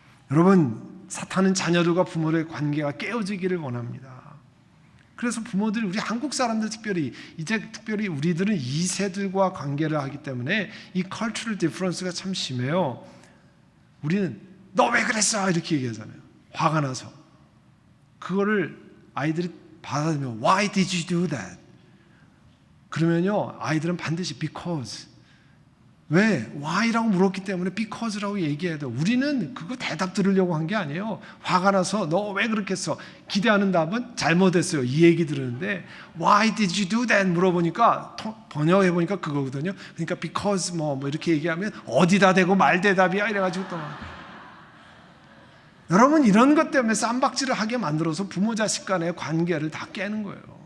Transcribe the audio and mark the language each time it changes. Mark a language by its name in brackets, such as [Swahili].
[Korean] 여러분, 사탄은 자녀들과 부모들의 관계가 깨어지기를 원합니다. 그래서 부모들이, 우리 한국 사람들 특별히 우리들은 2세들과 관계를 하기 때문에 이 cultural difference가 참 심해요. 우리는 너 왜 그랬어? 이렇게 얘기하잖아요. 화가 나서. 그거를 아이들이 받아들이면 [English] Why did you do that? [Korean] 그러면요, 아이들은 반드시 because. 왜? Why라고 물었기 때문에 because라고 얘기해야 돼요. 우리는 그거 대답 들으려고 한 게 아니에요. 화가 나서 너 왜 그렇게 했어? 기대하는 답은 잘못했어요. 이 얘기 들었는데 [English] Why did you do that? [Korean] 물어보니까 번역해보니까 그거거든요. 그러니까 because 뭐 이렇게 얘기하면 어디다 대고 말대답이야 이래가지고 또 여러분, 이런 것 때문에 쌈박질을 하게 만들어서 부모 자식 간의 관계를 다 깨는 거예요.